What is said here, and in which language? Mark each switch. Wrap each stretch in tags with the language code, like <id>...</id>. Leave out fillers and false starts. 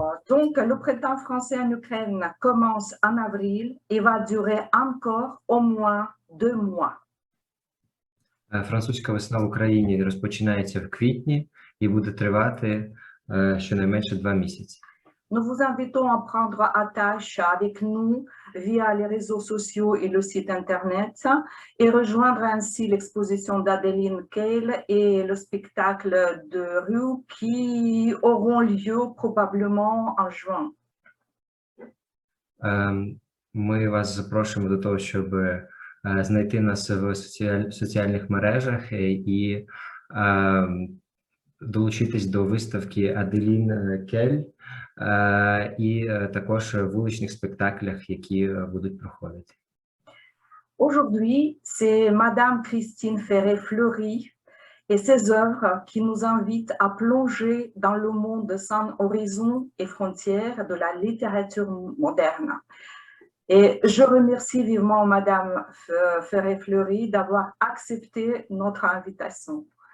<fr>Donc, le printemps français en Ukraine commence en avril et va durer encore au moins 2 mois.</fr> <uk>Французька весна в Україні розпочинається в квітні і буде тривати щонайменше 2 місяці.</uk> <fr>Nous vous invitons à prendre attache avec nous via les réseaux sociaux et le site internet et rejoindre ainsi l'exposition d'Adeline Kehl et le spectacle de rue qui auront lieu probablement en juin.</fr> <uk>Ми вас запрошуємо до того, щоб знайти нас в соціальних мережах і долучитись до виставки Аделін Кель і також вуличних спектаклях, які будуть проходити.</uk> <fr>Aujourd'hui, c'est Madame Christine Ferré-Fleury et ses œuvres qui nous invitent à plonger dans le monde sans horizon et frontières de la littérature moderne. Et je remercie vivement Madame Ferré-Fleury d'avoir accepté notre invitation.</fr>